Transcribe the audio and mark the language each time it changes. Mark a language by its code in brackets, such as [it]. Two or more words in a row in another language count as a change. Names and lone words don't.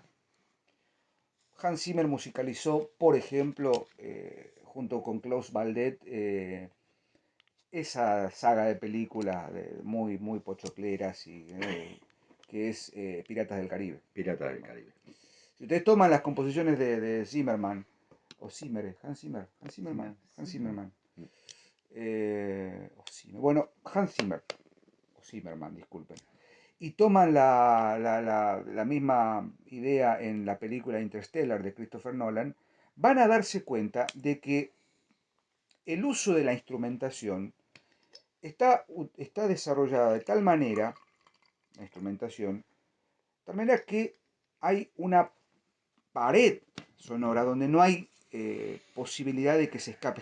[es] Hans Zimmer musicalizó, por ejemplo, junto con Klaus Baldet, esa saga de películas muy, muy pochocleras que es Piratas del Caribe. Pirata del Caribe. Si ustedes toman las composiciones de Zimmerman, o Zimmer, Hans Zimmer, Hans Zimmer, Zimmerman, Hans Zimmer. Zimmerman, bueno, Hans Zimmer, o Zimmerman, disculpen, y toman la misma idea en la película Interstellar de Christopher Nolan, van a darse cuenta de que el uso de la instrumentación está desarrollada de tal manera, la instrumentación, de tal manera que hay una pared sonora donde no hay posibilidad de que se escape.